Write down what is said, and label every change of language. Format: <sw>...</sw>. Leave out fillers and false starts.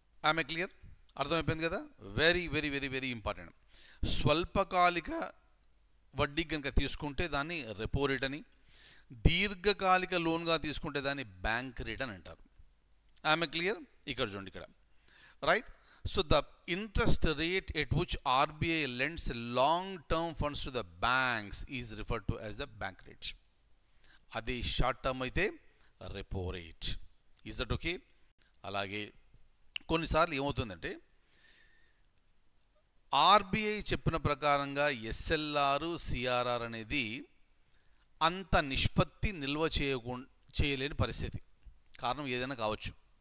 <te>ఆమె క్లియర్. అర్థమైపోయింది కదా.</te> <en>Very very very very important.</en> <te>స్వల్పకాలిక వడ్డీ కనుక తీసుకుంటే దాన్ని రెపో రేట్ అని, దీర్ఘకాలిక లోన్గా తీసుకుంటే దాన్ని బ్యాంక్ రేట్ అని అంటారు. ఆమె క్లియర్. ఇక్కడ చూడండి, ఇక్కడ right.</te> <en>So the interest rate at which RBI lends long-term funds to the banks is referred to as the bank rate.</en> <te>అది షార్ట్ టర్మ్ అయితే repo rate.</te> <en>Is that okay?</en> <te>అలాగే కొన్నిసార్లు ఏమవుతుందంటే ఆర్బీఐ చెప్పిన ప్రకారంగా ఎస్ఎల్ఆర్, సిఆర్ఆర్ అనేది అంత నిష్పత్తి నిల్వ చేయలేని పరిస్థితి. కారణం ఏదైనా కావచ్చు.</te>